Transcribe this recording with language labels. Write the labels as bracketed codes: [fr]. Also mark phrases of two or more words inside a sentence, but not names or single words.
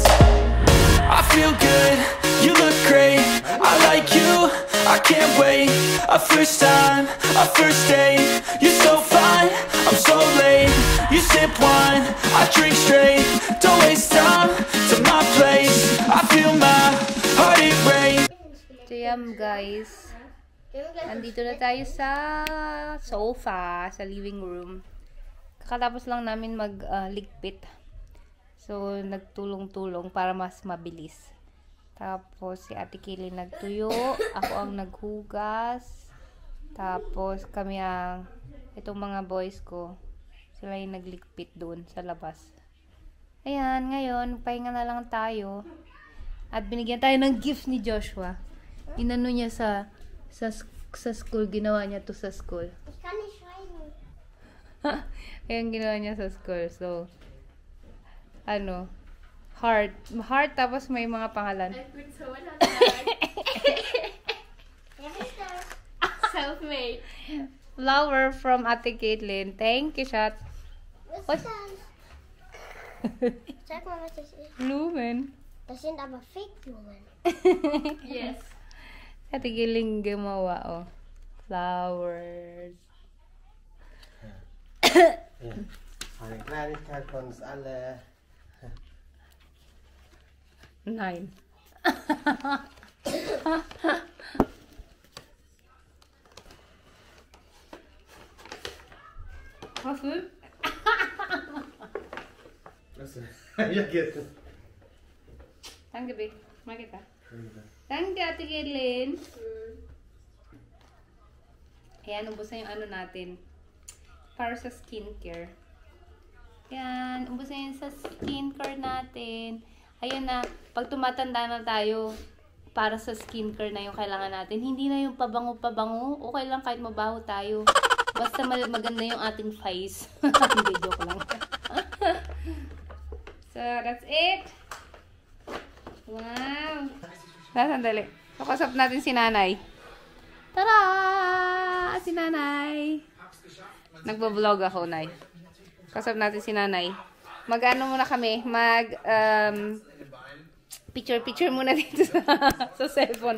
[en] I feel good, you look great, I like you, I can't wait. A first time, a first date, you're so fine, I'm so late. You sip wine, I drink straight, don't waste time to my place. I feel my heart erase. [tl] So yan guys, andito na tayo sa sofa, sa living room. Kakatapos lang namin magligpit. So nagtulong-tulong para mas mabilis. Tapos si Ate Kaylee nagtuyo, ako ang naghugas. Tapos kami ang, itong mga boys ko, sila yung nagligpit doon sa labas. Ayan, ngayon, pahinga na lang tayo. At binigyan tayo ng gift ni Joshua. Inano niya sa school, ginawa niya to sa school. [de] Ich kann nicht schreiben. [tl] Ayan, ginawa niya sa school. So, ano, heart. Heart, tapos may mga pangalan. [de] Ich bin so in der Wer ist das? Selfmade. [en] Flower from Ate Caitlin. Thank you, Shot. [de] Was ist das? Sag mal, was das ist. Blumen. Das sind aber Fake-Blumen. [en] Yes. [tl] Ate Caitlin gumawa, oh. Flowers. [de] Ja. Eine Kleinigkeit von uns alle. 9. [tr] Hafif. Nasıl? Ya getir. [tl] Tangga, Be. Makita. Tangga, Ate Gerlin. Ayan, ubos na yung ano natin. Para sa skincare. Ayan, ubos na yun sa skincare natin. Ayan na, pag tumatanda na tayo, para sa skincare na yung kailangan natin. Hindi na yung pabango-pabango. Okay lang kahit mabaho tayo. Basta maganda yung ating face. Hindi, joke lang. [en] So, that's it. [tl] Wow. Sandali. Pakasap natin si nanay. Tara! Si nanay. Nagbablog ako, nay. Kasap natin si nanay. Mag-ano muna kami. Picture muna dito sa cellphone.